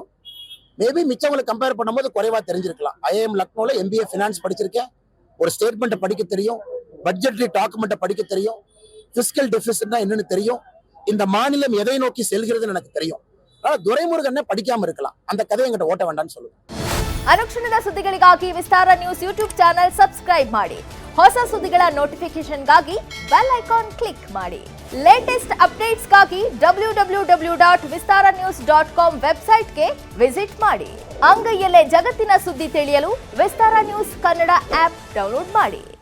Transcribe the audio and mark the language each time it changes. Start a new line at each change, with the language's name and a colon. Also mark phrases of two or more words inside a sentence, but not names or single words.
Tamil: மேபி மிச்சவங்களை கம்பேர் பண்ணும்போது குறைவா தெரிஞ்சிருக்கலாம். ஐஎம் லக்னோல
English: MBA finance
Tamil: படிச்சிருக்கேன். ஒரு ஸ்டேட்மெண்ட்டை படிக்க தெரியும்,
English: budgetary document
Tamil: படிக்க தெரியும்,
English: fiscal deficit
Tamil: என்னன்னு தெரியும், இந்த மாநிலம் எதை நோக்கி செல்கிறதுன்னு எனக்கு தெரியும். அதனால துரைமுருகன் படிக்காம இருக்கலாம், அந்த கதையை என்கிட்ட ஓட்ட வேண்டாம்னு சொல்லுவேன்.
Kannada: ಅನುಕ್ಷಣದ ಸುದ್ದಿಗಳಿಗಾಗಿ ವಿಸ್ತಾರ ನ್ಯೂಸ್
English: YouTube channel subscribe
Kannada: ಮಾಡಿ. ಹೊಸ ಸುದ್ದಿಗಳ ನೋಟಿಫಿಕೇಶನ್ಗಾಗಿ
English: bell icon click
Kannada: ಮಾಡಿ.
English: latest updates
Kannada: www.vistaranews.com
English: website visit
Kannada: ಮಾಡಿ. ಅಂಗೈಯಲ್ಲೇ ಜಗತ್ತಿನ ಸುದ್ದಿ ತಿಳಿಯಲು ವಿಸ್ತಾರ ನ್ಯೂಸ್ ಕನ್ನಡ
English: app download
Kannada: ಮಾಡಿ.